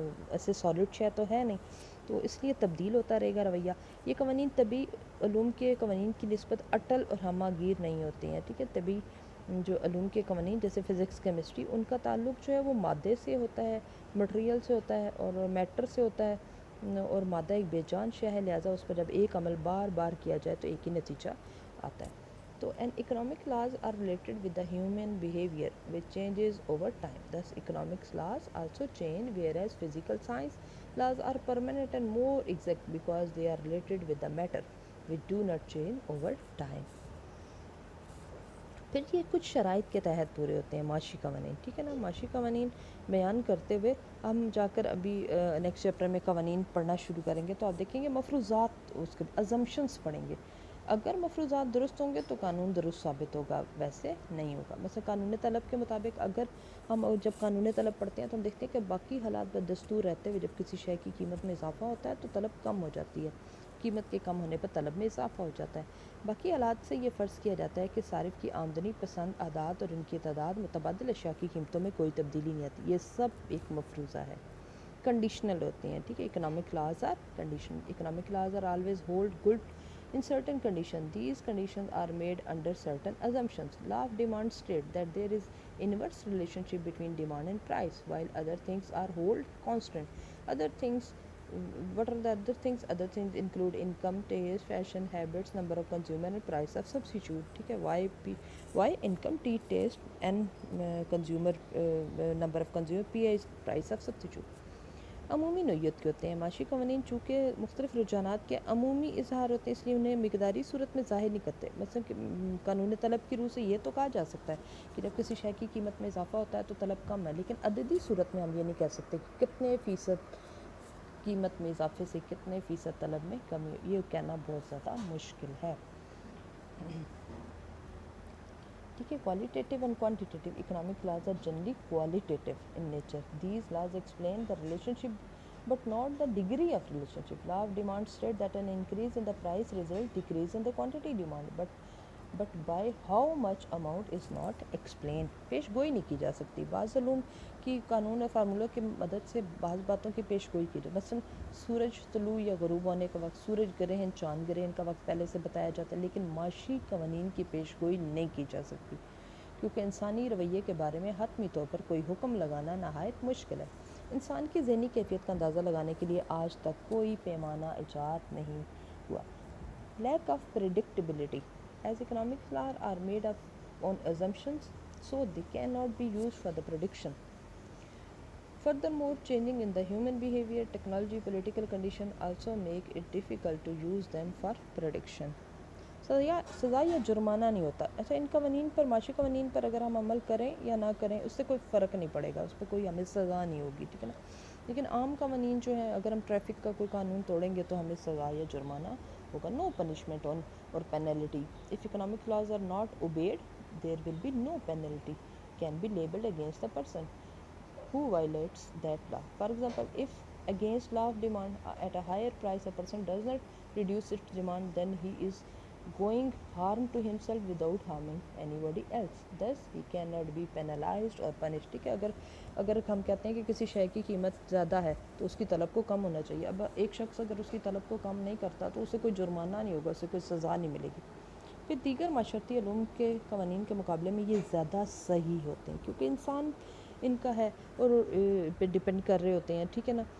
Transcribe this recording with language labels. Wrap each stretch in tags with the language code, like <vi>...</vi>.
<ur>ایسے سالڈ شے تو ہے نہیں، تو اس لیے تبدیل ہوتا رہے گا رویہ۔ یہ قوانین طبی علوم کے قوانین کی نسبت اٹل اور ہمہ گیر نہیں ہوتے ہیں، ٹھیک ہے۔ طبی جو علوم کے قوانین جیسے فزکس، کیمسٹری، ان کا تعلق جو ہے وہ مادے سے ہوتا ہے، مٹیریل سے ہوتا ہے اور میٹر سے ہوتا ہے، اور مادہ ایک بے جان شے ہے، لہٰذا اس پر جب ایک عمل بار بار کیا جائے تو ایک ہی نتیجہ آتا ہے۔ تو</ur> <en>and economic laws are related with the human behavior which changes over time. Thus economics laws also change, whereas physical science laws are permanent and more exact because they are related with the matter which do not change over time.</en> <ur>پھر یہ کچھ شرائط کے تحت پورے ہوتے ہیں معاشی قوانین، ٹھیک ہے نا۔ معاشی قوانین بیان کرتے ہوئے ہم جا کر ابھی نیکسٹ چیپٹر میں قوانین پڑھنا شروع کریں گے تو آپ دیکھیں گے مفروضات، اس کے ازمپشنس پڑھیں گے۔ اگر مفروضات درست ہوں گے تو قانون درست ثابت ہوگا، ویسے نہیں ہوگا۔ مثلا قانون طلب کے مطابق اگر ہم جب قانون طلب پڑھتے ہیں تو ہم دیکھتے ہیں کہ باقی حالات بدستور رہتے ہوئے جب کسی شے کی قیمت میں اضافہ ہوتا ہے تو طلب کم ہو جاتی ہے، قیمت کے کم ہونے پر طلب میں اضافہ ہو جاتا ہے۔ باقی حالات سے یہ فرض کیا جاتا ہے کہ صارف کی آمدنی پسند اعداد اور ان کی تعداد متبادل اشیاء کی قیمتوں میں کوئی تبدیلی نہیں آتی۔ یہ سب ایک مفروضہ ہے، کنڈیشنل ہوتے ہیں، ٹھیک ہے۔</ur> <en>Economic laws are conditional, economic laws are always hold good in certain conditions. These conditions are made under certain assumptions. Law of demand states that there is inverse relationship between demand and price, while other things are hold constant. Other things, what are the other things? Other things include income, taste, fashion, habits, number of consumer and price of substitute.</en> <ur>ٹھیک ہے،</ur> <en>why income, taste and consumer number of consumer, p is price of substitute.</en> <ur>عمومی نوعیت کے ہوتے ہیں معاشی قوانین، چونکہ مختلف رجحانات کے عمومی اظہار ہوتے ہیں اس لیے انہیں مقداری صورت میں ظاہر نہیں کرتے۔ مثلا قانون طلب کی روح سے یہ تو کہا جا سکتا ہے کہ جب کسی شے کی قیمت میں اضافہ ہوتا ہے تو طلب کم ہے، لیکن عددی صورت میں ہم یہ نہیں کہہ سکتے کہ کتنے فیصد قیمت میں اضافے سے کتنے فیصد طلب میں کمی، یہ کہنا بہت زیادہ مشکل ہے۔ ٹھیک ہے.</ur> <en>qualitative and quantitative economic laws are generally qualitative in nature. These laws explain the relationship but not the degree of relationship. Law of demand state that an increase in the price result decrease in the quantity demand, but by how much amount is not explained.</en> <ur>پیش گوئی نہیں کی جا سکتی. بعض علوم کی قانون اور فارمولوں کی مدد سے بعض باتوں کی پیش گوئی کی جائے. مثلا سورج طلوع یا غروب ہونے کا وقت، سورج گرہن، چاند گرہن کا وقت پہلے سے بتایا جاتا ہے، لیکن معاشی قوانین کی پیش گوئی نہیں کی جا سکتی کیونکہ انسانی رویے کے بارے میں حتمی طور پر کوئی حکم لگانا نہایت مشکل ہے. انسان کی ذہنی کیفیت کا اندازہ لگانے کے لیے آج تک کوئی پیمانہ ایجاد نہیں ہوا.</ur> <en>Lack of predictability. As economic laws are made up on assumptions, so they cannot be used for the prediction. Furthermore, changing in the human behavior, technology, political condition also make it difficult to use them for prediction.</en> <ur>سزا یا جرمانہ نہیں ہوتا. اچھا، ان قوانین پر، معاشی قوانین پر اگر ہم عمل کریں یا نہ کریں اس سے کوئی فرق نہیں پڑے گا، اس پہ کوئی ہمیں سزا نہیں ہوگی، ٹھیک ہے نا. لیکن عام قوانین جو ہیں، اگر ہم ٹریفک کا کوئی قانون توڑیں گے تو ہمیں سزا یا جرمانہ ہوگا.</ur> <en>No punishment on اور penalty. If economic laws are not obeyed, there will be no penalty can be labeled against the person who violates that law. For example, if against law of demand at a higher price a person does not reduce its demand, then he is going harm to himself without harming anybody else. Thus he cannot be penalized or punished.</en> <ur>ٹھیک ہے. اگر ہم کہتے ہیں کہ کسی شے کی قیمت زیادہ ہے تو اس کی طلب کو کم ہونا چاہیے. اب ایک شخص اگر اس کی طلب کو کم نہیں کرتا تو اسے کوئی جرمانہ نہیں ہوگا، اسے کوئی سزا نہیں ملے گی. پھر دیگر معاشرتی علوم کے قوانین کے مقابلے میں یہ زیادہ صحیح ہوتے ہیں کیونکہ انسان ان کا ہے اور پہ ڈپینڈ کر رہے ہوتے ہیں، ٹھیک ہے نا.</ur>